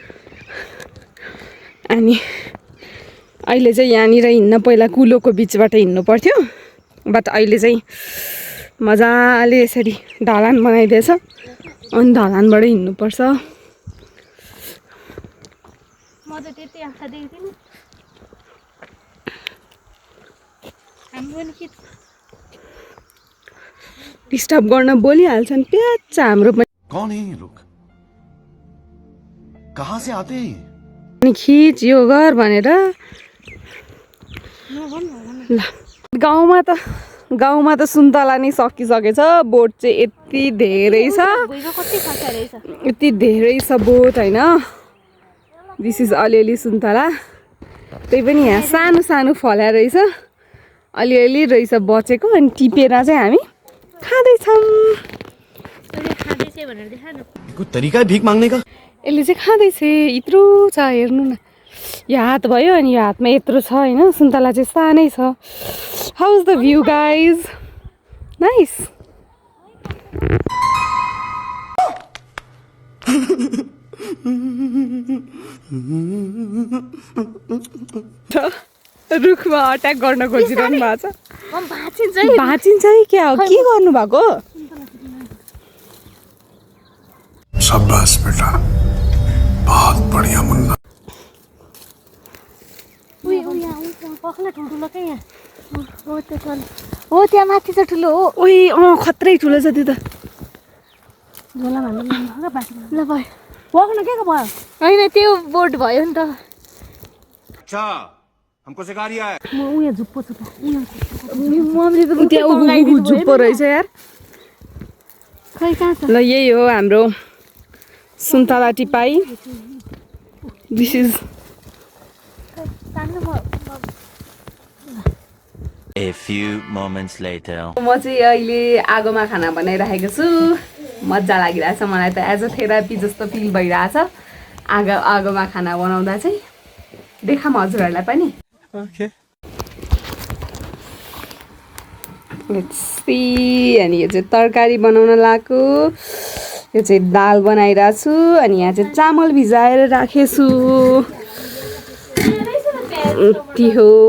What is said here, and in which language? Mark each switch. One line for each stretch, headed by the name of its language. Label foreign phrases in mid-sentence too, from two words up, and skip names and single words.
Nepali: अनि अहिले चाहिँ यहाँनिर हिँड्न पहिला कुलोको बिचबाट हिँड्नु पर्थ्यो बट अहिले चाहिँ मजाले यसरी ढलान बनाइदिएछ अनि ढलानबाट हिँड्नुपर्छ डिस्टर्ब गर्न बोलिहाल्छन् प्याच हाम्रो पनि
Hindi: कौन है ये लोग कहाँ से आते हैं
Nepali: अनि खिच यो गर भनेर ल गाउँमा त सुन्तला नै सकिसकेछ बोट चाहिँ यति धेरै छ यति धेरै छ बोट होइन
English: this is
Nepali: अलिअलि सुन्तला त्यही पनि यहाँ सानो सानो फल्या रहेछ अलिअलि रहेछ बचेको अनि टिपेर चाहिँ हामी खाँदैछौँ
Hindi: कोई तरीका है भीख मांगने का
Nepali: यसले चाहिँ खाँदैछ यत्रो छ हेर्नु न यो हात भयो अनि यो हातमा यत्रो छ होइन सुन्तला चाहिँ सानै छ
English: how is the view guys nice
Nepali: रुखमा अट्याक गर्न खोजिरहनु भएको छ भाँचिन्छ है क्या हो के गर्नु भएको
Hindi: शाबाश बेटा बहुत बढ़िया मुन्ना
Nepali: हो त्यहाँ माथि छ ठुलो हो ओइ खत्रै ठुलो छ त्यो त झोला भन्नु ल भयो वक्न के भयो होइन त्यो बोट भयो नि त
Hindi: अच्छा हमको सिखा रिया है
Nepali: म उयो झुप्पो छु त मम्मीले त त्यहाँ झुप्पो रहेछ यार खै कहाँ छ ल यही हो हाम्रो सुन्तला टिपाई
English: this is A few moments later.
Nepali: म चाहिँ अहिले आगोमा खाना बनाइराखेको छु मजा लागिरहेछ मलाई त
English: as a therapy
Nepali: जस्तो फिल भइरहेछ आगोमा खाना बनाउँदा चाहिँ देखाम हजुरहरूलाई पनि अनि यो चाहिँ तरकारी बनाउन लागेको यो चाहिँ दाल बनाइरहेको छु अनि यहाँ चाहिँ चामल भिजाएर राखेछु यति हो